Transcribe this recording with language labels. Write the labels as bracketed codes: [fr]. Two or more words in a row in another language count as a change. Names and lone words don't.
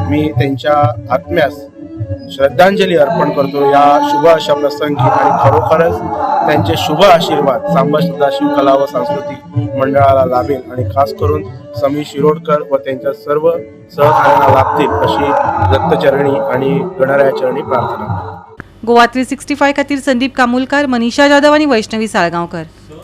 [mr] मी त्यांच्या आत्म्यास श्रद्धांजली अर्पण करतो या शुभ अशा प्रसंगी आणि खरोखरच त्यांचे शुभ आशीर्वाद सांबा सदाशिव कला व सांस्कृतिक मंडळाला लाभेल आणि खास करून समीर शिरोडकर व त्यांच्या सर्व सहकार्यांना लाभतील अशी दत्तचरणी आणि गणरायाचरणी प्रार्थना. [kok] गोवा 365 खातीर संदीप कामुलकार, मनीषा जाधव आणि वैष्णवी साळगांवकर.